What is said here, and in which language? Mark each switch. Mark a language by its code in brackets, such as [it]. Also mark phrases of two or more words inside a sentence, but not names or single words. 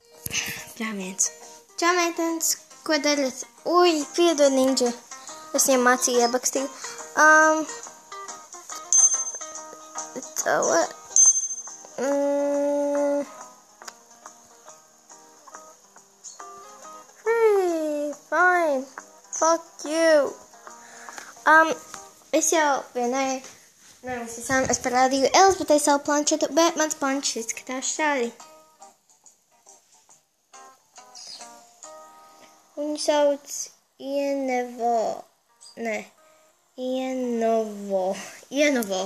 [lv] Brāviens. Čau, meitenes, ko darat? Ui, piedod, Ninja. Es viņam mācīju iebakstīt. [en] Hey, fine. Fuck you. [lv] Es jau vienai, es parādīju Elizabetei savu planšetu, bet mans planšets izskatās šādi. Viņu sauc Ienovo.